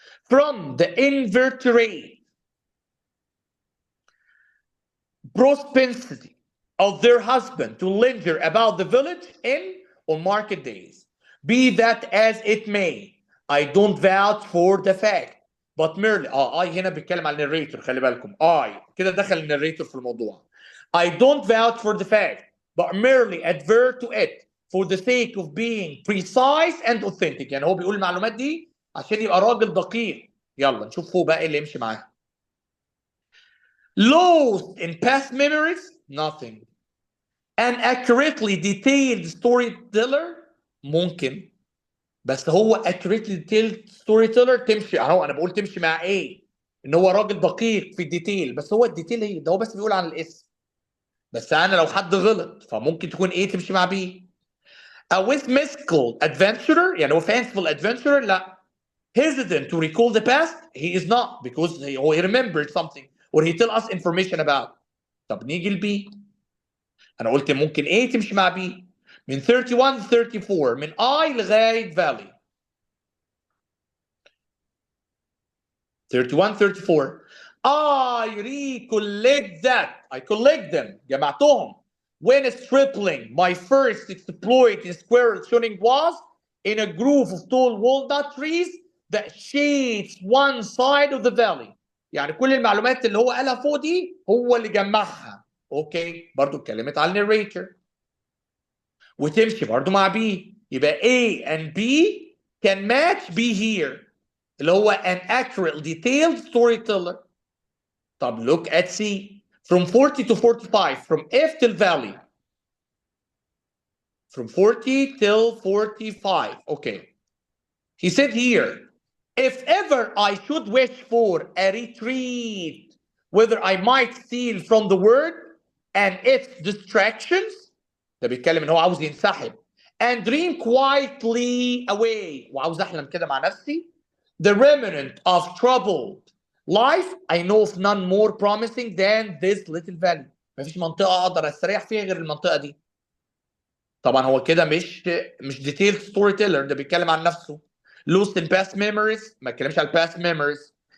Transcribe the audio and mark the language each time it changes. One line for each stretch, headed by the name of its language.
English: From the invertebrate propensity of their husband to linger about the village on market days. Be that as it may, I don't vouch for the fact but merely I
Arabic: هنا بيتكلم على الناريتور. خلي بالكم I كده دخل الناريتور في الموضوع.
English: I don't vouch for the fact but merely advert to it for the sake of being precise and authentic.
Arabic: يعني هو بيقول المعلومات دي عشان يبقى راجل دقيق. يلا نشوف فوق بقى ايه اللي يمشي معاها.
English: Lost in past memories, nothing. An accurately detailed storyteller, ممكن.
Arabic: بس هو accurately detailed storyteller تمشي اهو. انا بقول تمشي مع ايه؟ ان هو راجل دقيق في الديتيل. بس هو الديتيل ايه؟ ده هو بس بيقول عن الاسم. بس انا لو حد غلط فممكن تكون ايه تمشي مع بي.
English: A whimsical adventurer
Arabic: يعني هو
English: fanciful adventurer لا. Hesitant to recall the past he is not because he remembered something or he tell us information about.
Arabic: طب نيجي لبي. انا قلت ممكن A تمشي مع B من 31 ل 34 من I لغايه
English: Valley 31 34 I recollect that I collect them
Arabic: جمعتهم
English: when stripling my first exploit in squirrel shooting was in a grove of tall walnut trees that shades one side of the valley.
Arabic: يعني كل المعلومات اللي هو قالها فوق دي هو اللي جمعها. اوكي برضو اتكلمت على النريتور وتمشي برضو مع B يبقى
English: A and B can match B here
Arabic: اللي هو
English: an accurate detailed storyteller. طب look at C from 40 to 45 from F till Valley from 40 till 45. Okay, he said here if ever I should wish for a retreat whether I might steal from the word and its distractions
Arabic: ده بيتكلم ان هو عاوز ينسحب
English: and dream quietly away
Arabic: وعاوز احلم كده مع نفسي
English: the remnant of troubled life I know of none more promising than this little valley.
Arabic: مفيش منطقه اقدر استريح فيها غير المنطقه دي. طبعا هو كده مش detailed storyteller ده بيتكلم عن نفسه.
English: lost in past memories ما اتكلمش على past memories.